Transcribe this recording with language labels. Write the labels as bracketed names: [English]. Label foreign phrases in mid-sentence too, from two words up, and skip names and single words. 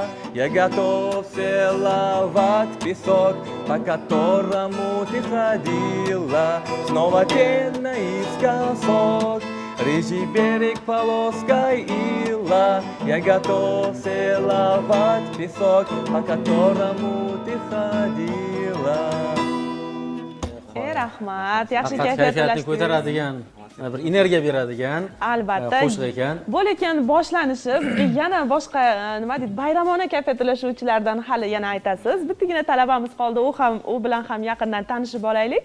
[Russian] Я готов целовать песок, по которому ты ходила. Снова тень наискосок, рыжий берег полоской ила. Я готов целовать песок, по которому ты ходила. [Uzbek] Rahmat, yaxshi Faqat kayfiyat kayfiyatni ulashdik. ko'taradigan, bir energiya beradigan Albatta. qo'shiq ekan. Bo'layotgan boshlanishi bizga yana boshqa nima deydi, bayramona kayfiyat ulashuvchilardan hali yana aytasiz. Bittagina talabamiz qoldi, u bilan ham yaqindan tanishib olaylik.